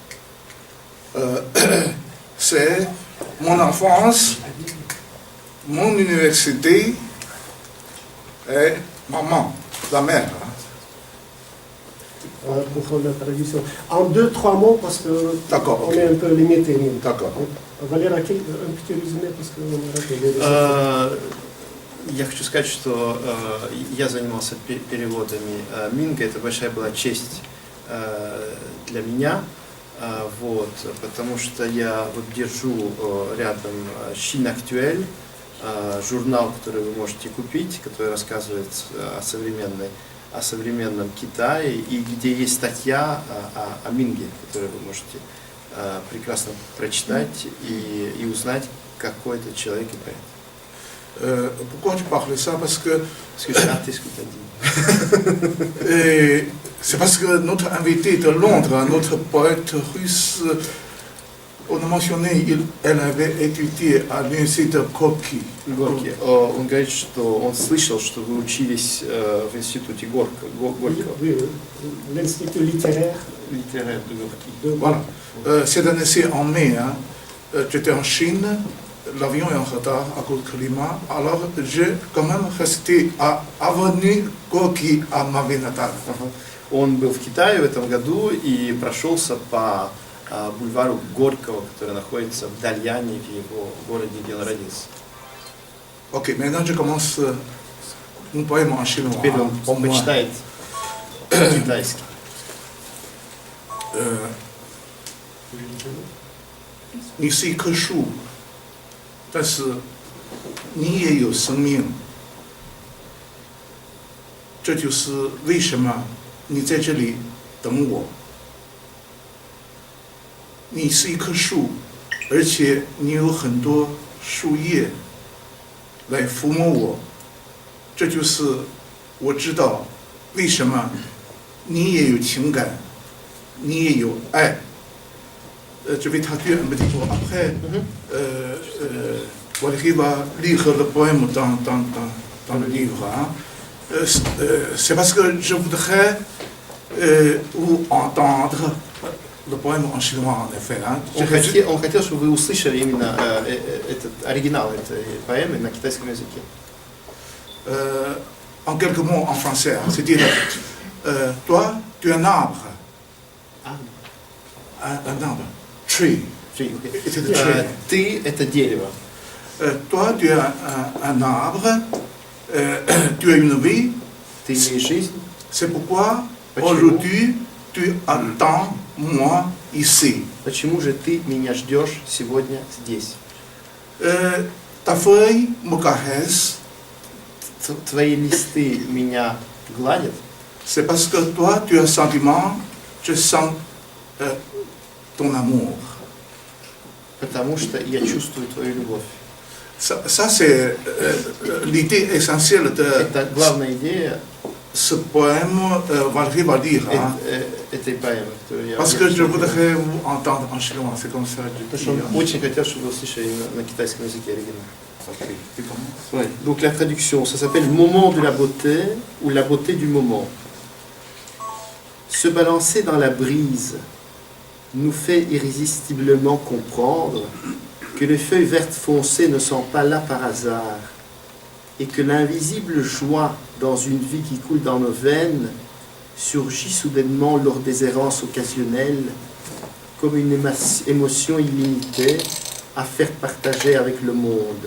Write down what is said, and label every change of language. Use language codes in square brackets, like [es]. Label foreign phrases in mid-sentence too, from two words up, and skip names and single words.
[fr] C'est mon enfance, mon université et maman, la mère. Pour la traduction. En 2-3 mots, parce qu'on D'accord, est un peu limité. D'accord. Валера, un petit résumé, parce qu'on a raté. [ru] Я хочу сказать, что я занимался переводами Минга. Это большая была честь для меня, вот, потому что я вот держу рядом Chine Actuelle, журнал, который вы можете купить, который рассказывает о современном Китае, и где есть статья о Минге, которую вы можете прекрасно прочитать и узнать, какой это человек и поэт. [fr] Pourquoi je parle de ça? Parce que j'ai raté ce que tu as dit. C'est parce que notre invité de Londres, notre poète russe, on a mentionné, elle avait étudié à l'université de Gorky. [ru] Горький. Он говорит, что он слышал, что вы учились в институте Горького. [fr] L'Institut littéraire. Littéraire de Gorky. Voilà. Cette année, c'est en mai. Hein. J'étais en Chine, l'avion est en retard à cause du climat. Alors, j'ai quand même resté à avenue Gorky à ma ville natale. [ru] Он был в Китае в этом году и прошелся по бульвару Горького, который находится в Дальяне, в его городе, где он родился. [fr] Ok, maintenant je commence mon poème en chinois. [ru] Теперь он почитает по-китайски. [zh] 你是一棵树，但是你也有生命。这就是为什么你在这里等我。你是一棵树，而且你有很多树叶来抚摸我。这就是我知道为什么你也有情感，你也有爱。 [fr] Je vais traduire un petit peu après. Valérie va lire le poème dans le livre. Hein. C'est parce que je voudrais vous entendre le poème en chinois, en effet. Hein. [ru] Он хотел, чтобы вы услышали именно этот оригинал этой поэмы на китайском языке. [fr] En quelques mots en français, hein. C'est-à-dire, toi, tu es un arbre. Un arbre. Tree. [ru] Ты это дерево. [fr] Toi, tu es un arbre, tu as une vie. [ru] Ты имеешь жизнь. [fr] C'est pourquoi aujourd'hui tu attends moi ici. [ru] Почему же ты меня ждешь сегодня здесь? [fr] Ta feuille me caresse. [ru] Твои листы меня гладят. [fr] C'est parce que toi, tu as un sentiment, je sens ton amour. [ru] Потому что я чувствую твою любовь. [fr] Ça c'est l'idée essentielle de [ru] Это главная идея [fr] ce poème, Valérie va dire. Hein. [ru] Этой поэмы, которую я... [fr] Parce que je voudrais vous entendre en chinois, c'est comme ça que je dis. [ru] Очень хотел, чтобы вы услышали на китайском языке оригинал. [fr] Okay. Ouais. Donc la traduction, ça s'appelle Moment de la beauté ou la beauté du moment. Se balancer dans la brise nous fait irrésistiblement comprendre que les feuilles vertes foncées ne sont pas là par hasard et que l'invisible joie dans une vie qui coule dans nos veines surgit soudainement lors des errances occasionnelles comme une émotion illimitée à faire partager avec le monde.